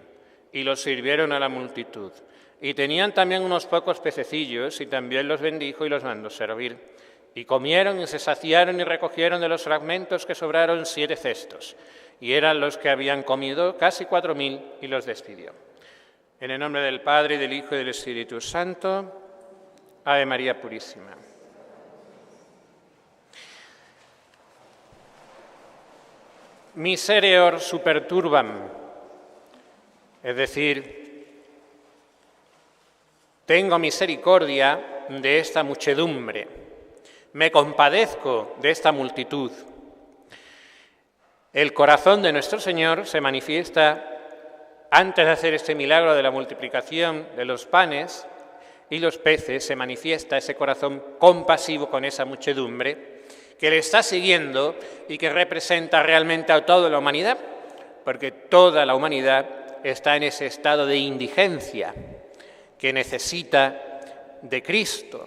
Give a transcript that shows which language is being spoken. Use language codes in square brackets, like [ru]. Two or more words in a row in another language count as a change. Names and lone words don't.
[es] Y los sirvieron a la multitud. Y tenían también unos pocos pececillos, y también los bendijo y los mandó servir. Y comieron y se saciaron y recogieron de los fragmentos que sobraron 7 cestos. Y eran los que habían comido casi 4.000, y los despidió. En el nombre del Padre, y del Hijo, y del Espíritu Santo. Ave María Purísima. [la] Misereor superturbam, [es] es decir, tengo misericordia de esta muchedumbre, me compadezco de esta multitud. El corazón de nuestro Señor se manifiesta antes de hacer este milagro de la multiplicación de los panes y los peces, se manifiesta ese corazón compasivo con esa muchedumbre que le está siguiendo y que representa realmente a toda la humanidad, porque toda la humanidad está en ese estado de indigencia que necesita de Cristo.